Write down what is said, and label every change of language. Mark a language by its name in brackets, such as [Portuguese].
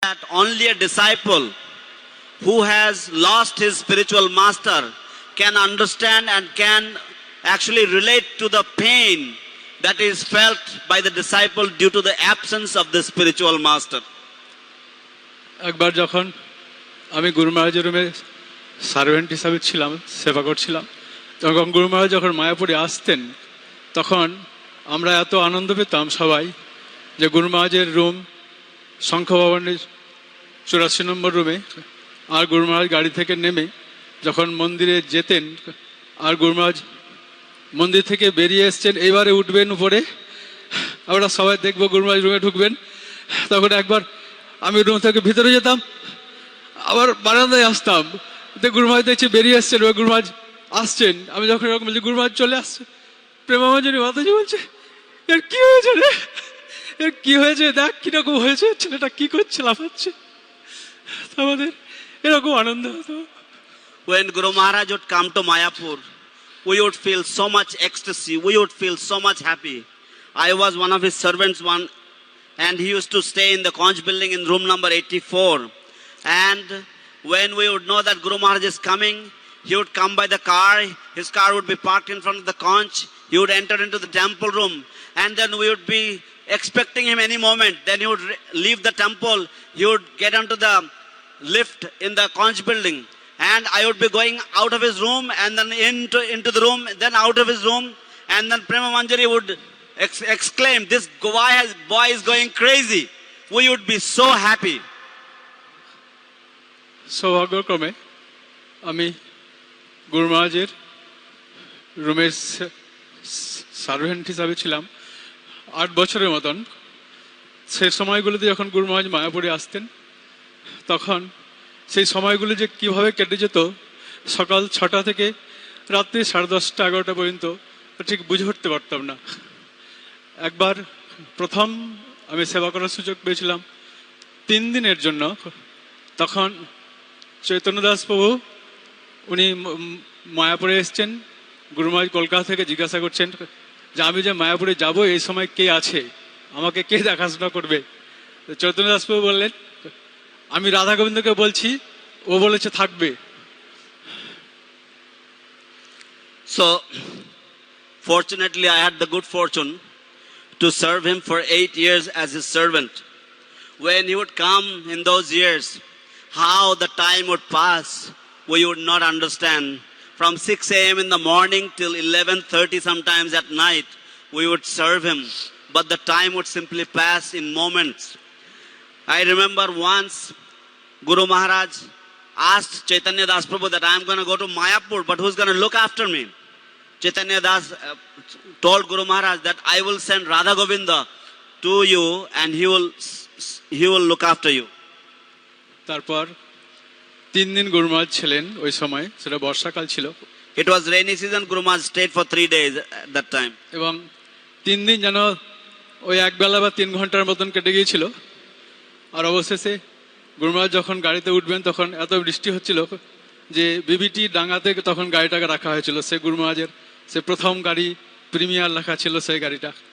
[English] only a disciple who has lost his spiritual master can understand and can actually relate to the pain that is felt by the disciple due to the absence of the spiritual master. [Bangla] একবার যখন আমি গুরু মহারাজের রুমে servant হিসাবে ছিলাম, সেবা করছিলাম, তখন গুরু মহারাজ যখন মায়াপুরে আসতেন তখন আমরা এত আনন্দ পেতাম সবাই যে গুরু মহারাজের রুম শঙ্খ ভবনের 84 নম্বর রুমে, আর গুরু মহারাজ গাড়ি থেকে নেমে যখন মন্দিরে যেতেন আর গুরু মহারাজ মন্দির থেকে বেরিয়ে এসছেন, এইবারে উঠবেন উপরে, আমরা সবাই দেখবো গুরু মহারাজ রুমে ঢুকবেন, তখন একবার আমি রুম থেকে ভিতরে যেতাম আবার বারান্দায় আসতাম, গুরু মহারাজ দেখছি বেরিয়ে এসছেন, ওই গুরু মহারাজ আসছেন, আমি যখন এরকম বলছি গুরু মহারাজ চলে আসছে, প্রেমাঞ্জলি মাতাজি বলছে এর কি হয়েছে রে, এর কি হয়েছে, দেখ কিরকম হয়েছে, ছেলেটা কি করছে, লাফাচ্ছে। আমাদের এরকম আনন্দ হতো। [English] When Guru Maharaj would come to Mayapur, we would feel so much ecstasy, we would feel so much happy. I was one of his servants and he used to stay in the Conch building in room number 84. And when we would know that Guru Maharaj is coming, he would come by the car, his car would be parked in front of the Conch, he would enter into the temple room, and then we would be expecting him any moment. Then he would leave the temple, he would get onto the lift in the Conch building, and I would be going out of his room and then into the room, then out of his room, and then Prema Manjari would exclaim, this boy is going crazy. We would be so happy. [Bangla] সৌভাগ্যক্রমে আমি গুরু মহারাজের রুমের servant হিসাবে ছিলাম 8 বছরের মতন। সেই সময়গুলোতে যখন গুরু মহারাজ মায়াপুরে আসতেন তখন সেই সময়গুলো যে কীভাবে কেটে যেত, সকাল 6টা থেকে রাত্রি 10:30 11টা পর্যন্ত ঠিক বুঝে উঠতে পারতাম না। একবার প্রথম আমি সেবা করার সুযোগ পেয়েছিলাম 3 দিনের জন্য, তখন চৈতন্য দাস প্রভু উনি মায়াপুরে এসছেন, গুরু মহারাজ কলকাতা থেকে জিজ্ঞাসা করছেন যে আমি যে মায়াপুরে যাব এই সময় কে আছে, আমাকে কে দেখাশোনা করবে। চৈতন্য দাস প্রভু বললেন আমি রাধা গোবিন্দকে বলছি, ও বলেছে থাকবে। [English] So fortunately I had the good fortune to serve him for 8 years as his servant. when he would come in those years, how the time would pass, we would not understand. From 6 a.m. in the morning till 11:30 sometimes at night, we would serve him. But the time would simply pass in moments. I remember once Guru Maharaj asked Chaitanya Das Prabhu that I am going to go to Mayapur, but who's going to look after me? Chaitanya Das told Guru Maharaj that I will send Radha Govinda to you and he will look after you. [Bangla] তারপর 3 দিন গুরু মহারাজ ছিলেন ওই সময়, সেটা বর্ষাকাল ছিল, [English] It was rainy season. Guru Maharaj stayed for 3 days at that time. [Bangla] এবং 3 দিন যেন ওই এক বেলা বা 3 ঘন্টার মতন কেটে গিয়েছিল। আর অবশেষে গুরু মহারাজ যখন গাড়িতে উঠবেন তখন এত বৃষ্টি হচ্ছিল যে বিবিটি ডাঙ্গাতে তখন গাড়িটাকে রাখা হয়েছিল। সে গুরু মহারাজের সে প্রথম গাড়ি, প্রিমিয়ার লেখা ছিল সেই গাড়িটা।